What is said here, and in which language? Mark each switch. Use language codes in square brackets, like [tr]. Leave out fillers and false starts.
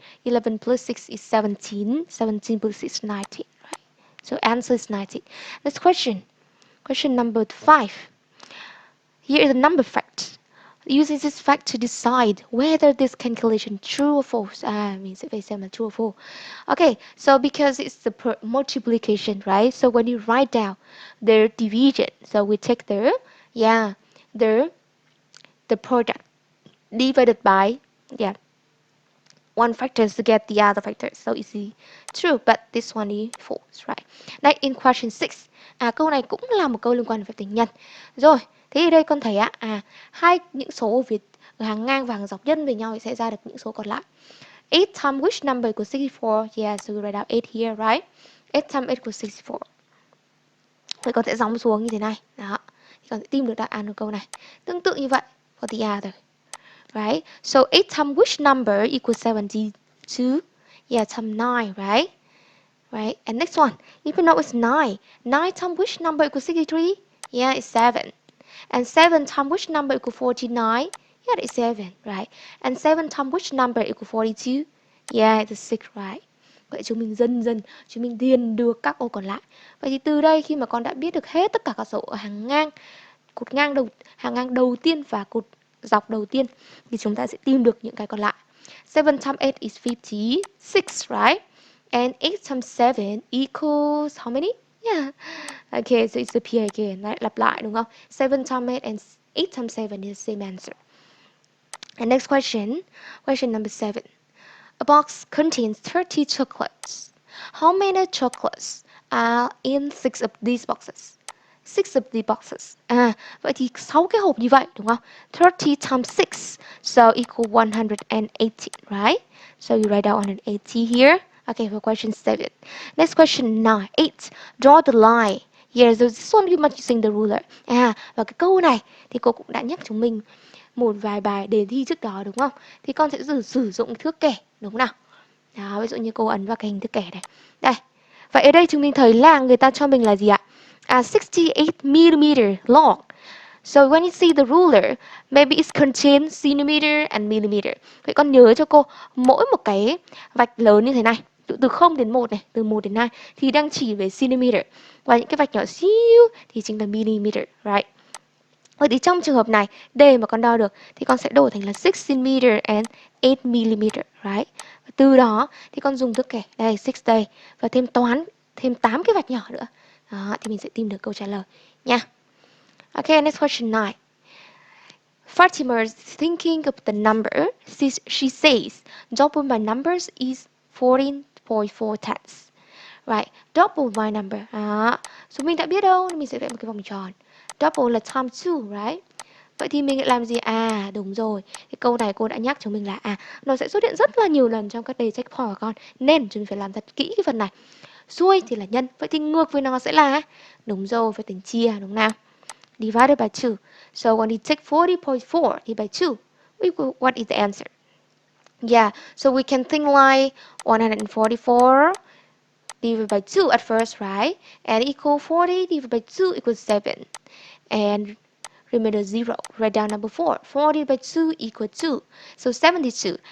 [en] 11 plus 6 is 17. 17 plus 6 is 19. Right? So answer is 19. Next question. Question number 5. Here is a number fact. Using this fact to decide whether this calculation true or false. [vi] Mình sẽ phải xem là [en] true or false. Okay, so because it's the multiplication, right? So when you write down their division, so we take the product divided by, one factor to get the other factor. So it's true, but this one is false, right? Next in question 6. [vi] Câu này cũng là một câu liên quan đến phép tính nhân. Rồi, thế ở đây con thấy hai những số ở hàng ngang và hàng dọc nhân với nhau thì sẽ ra được những số còn lại. [en] 8 times which number equals 64? Yeah, so we write out 8 here, right? 8 times 8 equals 64. [vi] Vậy con sẽ gióng xuống như thế này. Đó. Thì con sẽ tìm được đáp án của câu này. Tương tự như vậy [en] for the other. Right? So 8 times which number equals 72? Yeah, times 9, right? Right? And next one, if you know it's 9. 9 times which number equals 63? Yeah, it's 7. And 7 times which number equals 49? Yeah, it's 7, right? And 7 times which number equals 42? Yeah, it's 6, right? [vi] Vậy chúng mình điền được các ô còn lại. Vậy thì từ đây khi mà con đã biết được hết tất cả các số ở hàng ngang, hàng ngang đầu tiên và cột dọc đầu tiên thì chúng ta sẽ tìm được những cái còn lại. [en] 7 times 8 is 56, right? And 8 times 7 equals how many? Yeah. Okay, so it's appear again. Right? [vi] Lặp lại đúng không? [en] 7 times 8 and 8 times 7 is the same answer. And next question. Question number 7. A box contains 30 chocolates. How many chocolates are in 6 of these boxes? 6 of the boxes. [vi] Vậy thì 6 cái hộp như vậy đúng không? [en] 30 times 6. So equal 180, right? So you write down 180 here. Okay, for question 7. Next question 9. 8. Draw the line. Yes, so this one you must using the ruler. [vi] Và cái câu này thì cô cũng đã nhắc chúng mình một vài bài đề thi trước đó đúng không? Thì con sẽ sử dụng thước kẻ đúng không nào? Đó, ví dụ như cô ấn vào cái hình thước kẻ này. Đây. Vậy ở đây chúng mình thấy là người ta cho mình là gì ạ? [en] 68 mm long. So when you see the ruler, maybe it contains centimeter and millimeter. [vi] Vậy con nhớ cho cô, mỗi một cái vạch lớn như thế này, từ 0 đến 1 này, từ 1 đến 2 thì đang chỉ về centimeter. Và những cái vạch nhỏ xíu thì chính là millimeter, right? Vậy thì trong trường hợp này, để mà con đo được thì con sẽ đổi thành là 6 cm [en] and 8 mm, right? [vi] Và từ đó thì con dùng thước kẻ, đây 6 đây, và thêm 8 cái vạch nhỏ nữa. Đó, thì mình sẽ tìm được câu trả lời nha. [en] Okay, next question 9. Fatima is thinking of the number. She says, double my numbers is 14.4 times. Right, double my number. [vi] Số mình đã biết đâu, nên mình sẽ vẽ một cái vòng tròn. Double là [en] times 2, right? [vi] Vậy thì mình lại làm gì? Đúng rồi. Cái câu này cô đã nhắc cho mình là nó sẽ xuất hiện rất là nhiều lần trong các đề checkpoint của con. Nên chúng mình phải làm thật kỹ cái phần này. Xuôi thì là nhân. Vậy thì ngược với nó sẽ là, đúng rồi, phải tính chia, đúng nào? [en] Divided by 2. So when you take 40.4 divided by 2, what is the answer? Yeah, so we can think like 144 divided by 2 at first, right? And equal 40 divided by 2 equals 7. And remainder 0. Write down number 4. 40 by 2 equals 2. So 72.